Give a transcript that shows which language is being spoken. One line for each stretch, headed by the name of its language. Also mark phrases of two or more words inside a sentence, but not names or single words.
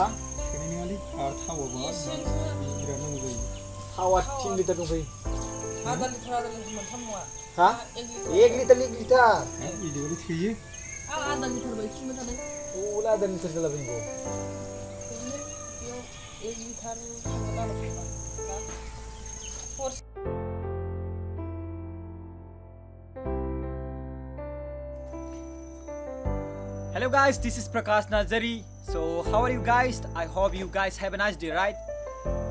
Bodo: थोनाय नङालै आरो थावाबा बिराद नांगौ जायो थावा 3 लिटार दंफै आधा लिटार मोनथाम नङा हा 1 लिटार बिदिबालाय थोयो आं आधा लिटार बायदि खिन्थानो थादों अला आधा लिटार जाला बेखौ बेयाव 1 लिटार
English: Hello guys, this is Prakash Narzary. So how are you guys? I hope you guys have a nice day, right?